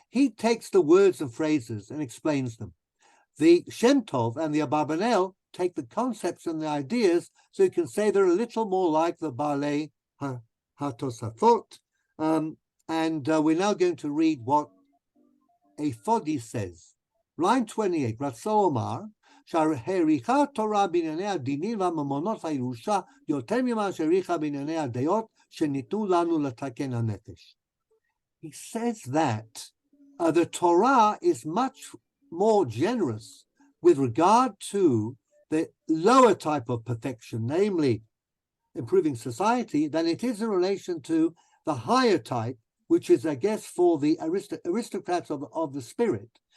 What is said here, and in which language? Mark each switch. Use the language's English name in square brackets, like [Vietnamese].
[English] He takes the words and phrases and explains them. The Shem Tov and the Abarbanel take the concepts and the ideas, so you can say they're a little more like the Baalei HaTosafot. And we're now going to read what a Fodi says. [Hebrew] Line 28, Ratzo Omar, שהעריכה תורה בענייני הדינים והממונות הירושה יותר ממה שהעריכה בענייני הדעות שניתנו לנו לתקן הנפש. [English] He says that the Torah is much more generous with regard to the lower type of perfection, namely improving society, than it is in relation to the higher type, which is, I guess, for the aristocrats of the spirit.